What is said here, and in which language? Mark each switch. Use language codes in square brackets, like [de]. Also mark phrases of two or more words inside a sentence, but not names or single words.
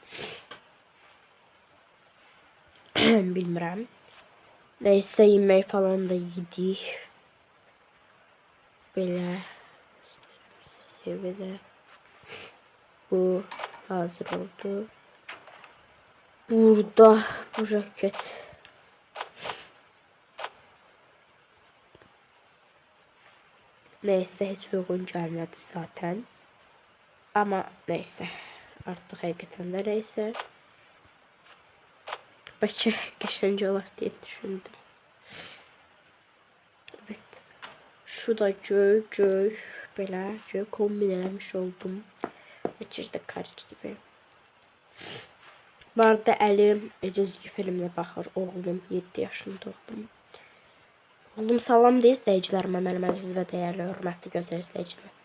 [az] Bilmirəm. Nəysə yemək falan da yedik. Belə. Belə. Bu hazır oldu. Burada bu jaket. [tr] Neyse hiç uygun gelmedi zaten. Ama neyse. Artık hakikaten de neyse. Belki geçence olur diye düşündüm. [az] Evet. Şu da göy belə göy kombin eləmiş oldum. [tr] İçeride karışdı. [az] Bu arada Əlim cizgi filmine baxır. Oğlum 7 yaşında oğlum. Oğlum salam deyiz izləyicilərimə, mənim əziz və dəyərli hörmətli gözəl izləyicilər.